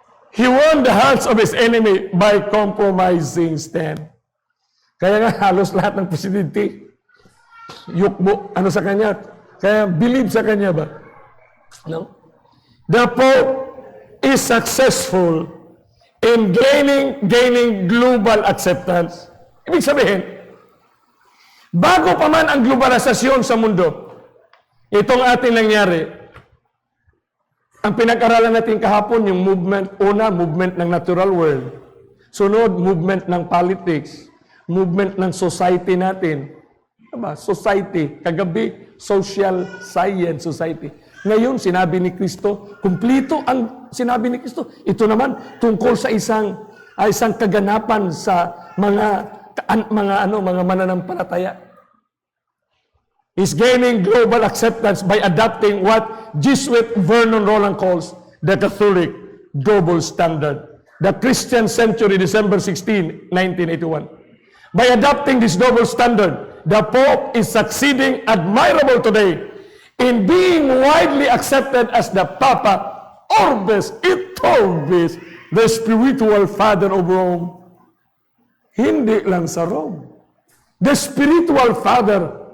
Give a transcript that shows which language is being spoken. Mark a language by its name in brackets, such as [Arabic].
[English] He won the hearts of his enemy by compromising stand. [Filipino] Kaya nga halos lahat ng presidente, yukbo, sa kanya? Kaya believe sa kanya ba? No? [English] The Pope is successful in gaining global acceptance. [Filipino] Ibig sabihin, bago pa man ang globalisasyon sa mundo, itong ating nangyari, ang pinag-aralan natin kahapon, yung movement ng natural world. Sunod, movement ng politics, movement ng society natin. Diba? Society. Kagabi, social science society. Ngayon, sinabi ni Kristo, kumplito ang sinabi ni Kristo. Ito naman, tungkol sa isang kaganapan sa mga mananampalataya. [English] Is gaining global acceptance by adopting what Jesuit Vernon Roland calls the Catholic double standard. The Christian Century, December 16, 1981. By adopting this double standard, the Pope is succeeding admirable today in being widely accepted as the Papa Orbis et Orbis, the spiritual father of Rome. [Filipino] Hindi lang sa Rome. [English] The spiritual father